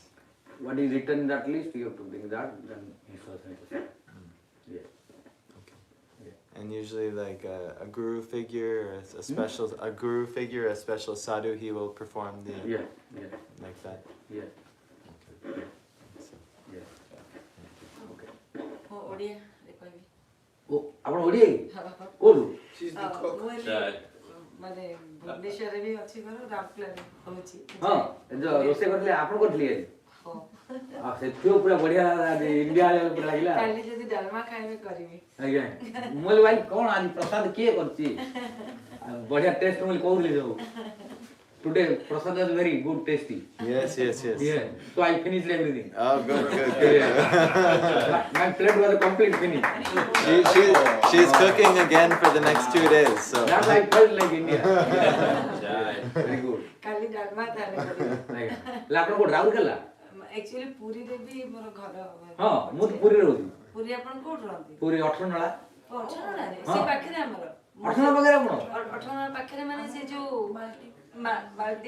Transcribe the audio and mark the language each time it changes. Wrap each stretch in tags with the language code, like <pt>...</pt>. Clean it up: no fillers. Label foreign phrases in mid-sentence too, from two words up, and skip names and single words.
<en>What is written in that list, you have to bring that, then installation is possible. Yeah. And usually, like a guru figure, or a special a guru figure, a special sadhu, he will perform the Yeah. Yeah. like that. Yeah. Okay. So, Yeah. Okay.</en> <or>ଓଡ଼ିଆ କହିବି ଓ ଆପଣ ଓଡ଼ିଆ କୋଉଠୁ? ମାନେ ଭୁବନେଶ୍ୱରରେ ବି ଅଛି ଘର ରାଉରକେଲାରେ ହଉଛି ହଁ ଯୋଉ ରୋଷେଇ କରିଥିଲେ ଆପଣ କରିଥିଲେ ଆଜି? ହଁ ସେଥିରୁ ପୁରା ବଢିଆ ଇଣ୍ଡିଆ ପୁରା ଲାଗିଲା। କାଲି ଯଦି ଡାଲମା ଖାଇବେ କରିବି। ଆଜ୍ଞା ମୁଁ କହିଲି ଭାଇ କଣ ଆଜି ପ୍ରସାଦ କିଏ କରିଛି? ବଢିଆ ଟେଷ୍ଟ ମୁଁ କହୁଥିଲି ସବୁ।</or> <en>Today prasad was very good, tasty. yes. Yeah. So I finished everything. Oh, good. My plate was a complete finish. She's cooking again for the next 2 days. So. That I felt like India. Very good.</en> <or>କାଲି ଡାଲମା ତାହେଲେ କରିବି। ହେଲେ ଆପଣ କୋଉଠି ରାଉରକେଲା? ଆକ୍ଚୁଆଲି ପୁରୀରେ ବି ମୋର ଘର ହଁ ମୁଁ ତ ପୁରୀରେ ରହୁଛି। ପୁରୀ ଆପଣ କୋଉଠି ରହନ୍ତି? ପୁରୀ 18 ନଳା। ଅଠରନଳାରେ ହଁ। ସେ ପାଖରେ ଆମର 18 ନଳା ପାଖରେ ଆପଣ? ଅଠରନଳା ପାଖରେ ମାନେ ସେ ଯୋଉ ମାଲତି</or>